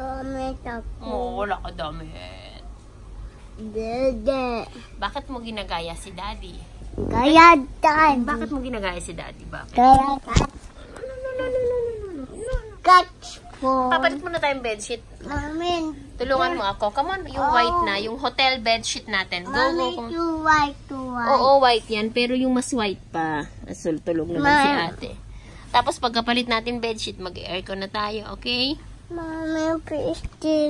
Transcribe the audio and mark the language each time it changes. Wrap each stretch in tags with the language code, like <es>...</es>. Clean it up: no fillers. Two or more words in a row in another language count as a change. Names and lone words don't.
<tl>Wala ka damit. Dede. Bakit mo ginagaya si Daddy? Gaya, Daddy. Bakit mo ginagaya si Daddy? Bakit? Gaya, catch po. Papalit mo na tayong bedsheet. Amen. Tulungan mo ako.</tl> <en>Come on,</en> <tl>yung white na. Yung hotel bedsheet natin. Go.</tl> <en>Too white.</en> <tl>Oo, white yan. Pero yung mas white pa. Asul, tulog naman si ate. Tapos pagkapalit natin bedsheet, mag-aircon na tayo, okay? Mami, please.</tl>